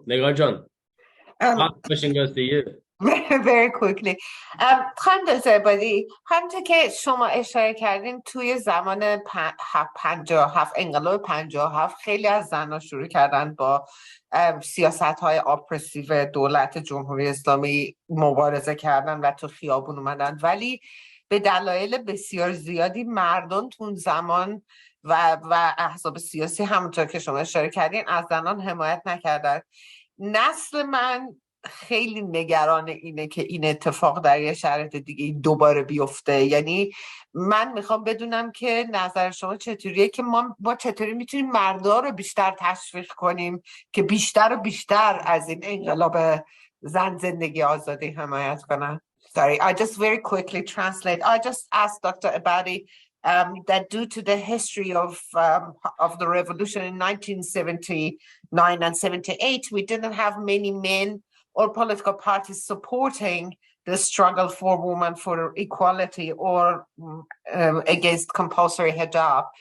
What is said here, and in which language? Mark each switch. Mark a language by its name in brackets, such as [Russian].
[English] Negar John, last question goes to you. Very quickly. [Persian] خانم دکتر عبادی، همونطور که شما اشاره کردین توی زمان 57 انقلاب 57 خیلی از زنها شروع کردن با سیاست‌های آپرسیو دولت جمهوری اسلامی مبارزه کردن و تو خیابون اومدن، ولی به دلایل بسیار زیادی مردم تو اون زمان و احزاب سیاسی همونطور که شما اشاره کردین از زنان حمایت نکردن. نسل من خیلی نگران اینه که این اتفاق در یه شرایط دیگه دوباره بیفته. یعنی من میخوام بدونم که نظر شما چطوریه که ما چطوری میتونیم مردا رو بیشتر تشویق کنیم که بیشتر و بیشتر از این انقلاب زن زندگی آزادی حمایت کنن. [English] Sorry, I just very quickly translate. I just asked Dr. Ebadi that due to the history of the revolution in 1979 and 78, we didn't have many men or political parties supporting the struggle for women for equality or against compulsory hijab.